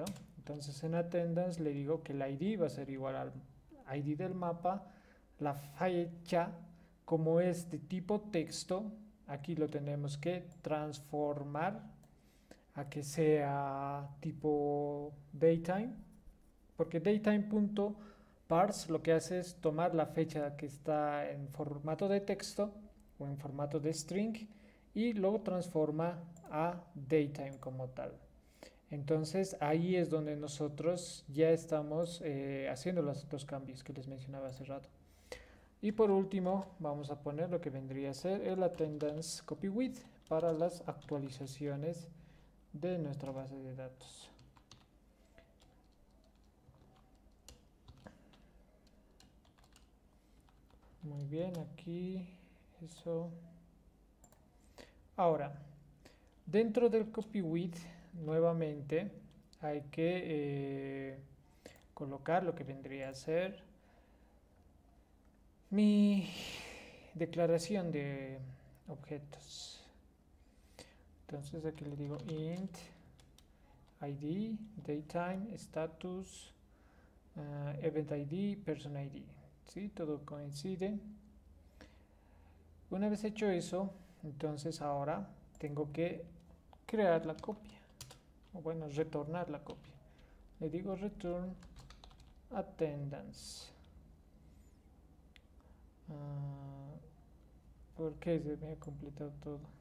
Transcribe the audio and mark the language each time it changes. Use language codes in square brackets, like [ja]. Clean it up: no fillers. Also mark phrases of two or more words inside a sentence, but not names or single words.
[es] Entonces en attendance le digo que el ID va a ser igual al ID del mapa, la fecha, como es de tipo texto, aquí lo tenemos que transformar a que sea tipo datetime, porque datetime.parse lo que hace es tomar la fecha que está en formato de texto o en formato de string y lo transforma a datetime como tal. Entonces ahí es donde nosotros ya estamos haciendo los cambios que les mencionaba hace rato. Y por último, vamos a poner lo que vendría a ser el [en] attendance copy with [es] para las actualizaciones de nuestra base de datos. Muy bien, aquí eso. Ahora, dentro del [en] copy with, [es] nuevamente hay que colocar lo que vendría a ser mi declaración de objetos. Entonces aquí le digo [en] int id, datetime, status, event id, person id. [es] ¿Sí? Todo coincide. Una vez hecho eso, entonces ahora tengo que crear la copia, o bueno, retornar la copia. Le digo [en] return attendance. [es] ¿Por qué se me ha completado todo?